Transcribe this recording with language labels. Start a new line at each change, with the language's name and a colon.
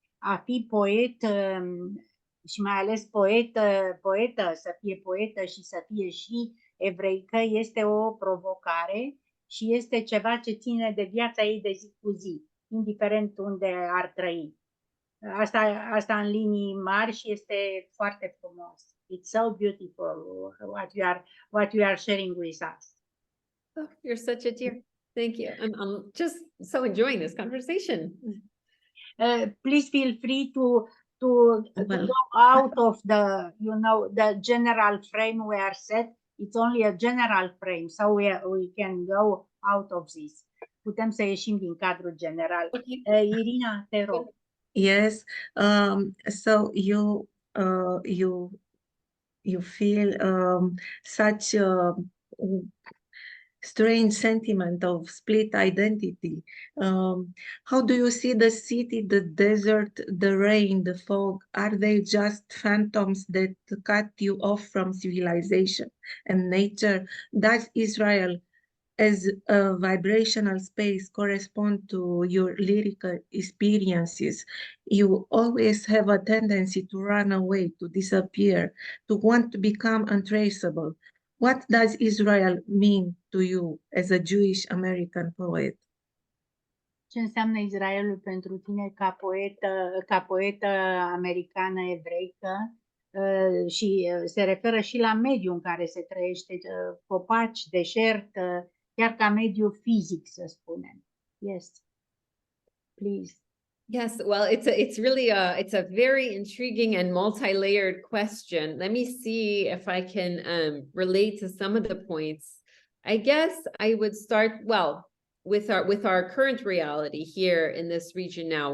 Romanian: a fi poet și mai ales poetă, să fie poetă și să fie și evreică, este o provocare și este ceva ce ține de viața ei de zi cu zi, indiferent unde ar trăi. Asta în linii mari și este foarte frumos.
English: It's so beautiful what you are sharing with us. Oh, you're such a dear. Thank you. I'm just so enjoying this conversation. Please feel free to go out of the general frame we are set. It's only a general frame, so we can go out of this.
Romanian: Putem să ieșim din cadrul general. Irina, te rog.
English: Yes. So you feel such a strange sentiment of split identity. How do you see the city, the desert, the rain, the fog? Are they just phantoms that cut you off from civilization and nature? Does Israel as a vibrational space correspond to your lyrical experiences? You always have a tendency to run away, to disappear, to want to become untraceable. What does Israel mean to you as a Jewish American poet?
Romanian: Ce înseamnă Israelul pentru tine ca poetă americană evreică? Și se referă și la mediul în care se trăiește, copaci, deșert, chiar ca mediu fizic, să spunem.
English: Yes, please. Yes, well, it's really it's a very intriguing and multi-layered question. Let me see if I can relate to some of the points. I guess I would start, well, with our current reality here in this region now.